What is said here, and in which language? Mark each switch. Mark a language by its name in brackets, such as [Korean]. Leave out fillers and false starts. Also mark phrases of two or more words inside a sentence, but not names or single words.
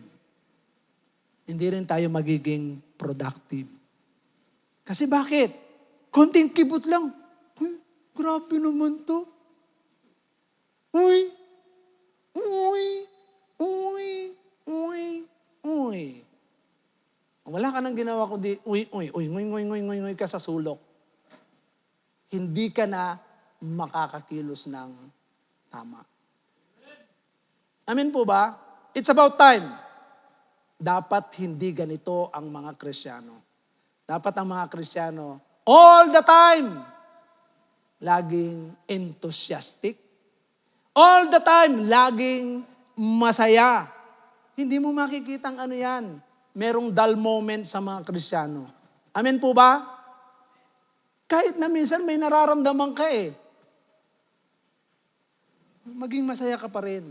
[Filipino] Hindi rin tayo magiging productive. Kasi bakit? Konting kibot lang. Uy, grabe naman to. Uy, uy, uy, uy, uy. Wala ka nang ginawa kundi uy, uy, uy, nguy, nguy, nguy, nguy, nguy ka sa sulok. Hindi ka na makakakilos ng tama. Amen po ba? [English] It's about time. [Filipino] Dapat hindi ganito ang mga Kristiyano. Dapat ang mga Kristiyano, [English] all the time, [Filipino] laging enthusiastic. [English] All the time, [Filipino] laging masaya. Hindi mo makikitang ano yan. Merong dull moment sa mga Kristiyano. Amen po ba? Kahit na minsan may nararamdaman ka maging masaya ka pa rin.